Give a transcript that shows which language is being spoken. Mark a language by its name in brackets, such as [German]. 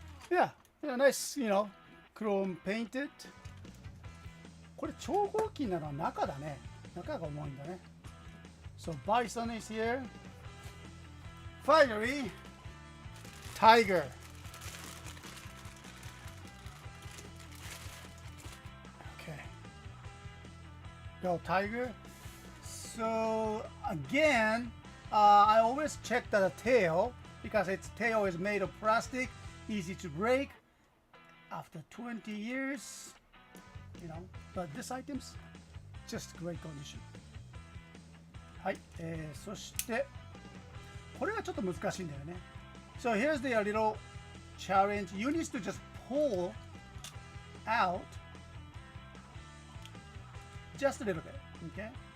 [English] Yeah, nice, chrome painted. [Japanese] これ超合金なのは中だね。中が重いんだね。 [English] So Bison is here. Finally, Tiger. Okay. Go Tiger. So again, I always check the tail because its tail is made of plastic. Easy to break, after 20 years, you know, but this item's just great condition. [Japanese] はい、そしてこれがちょっと難しいんだよね。 [English] So here's the little challenge. You need to just pull out just a little bit, okay?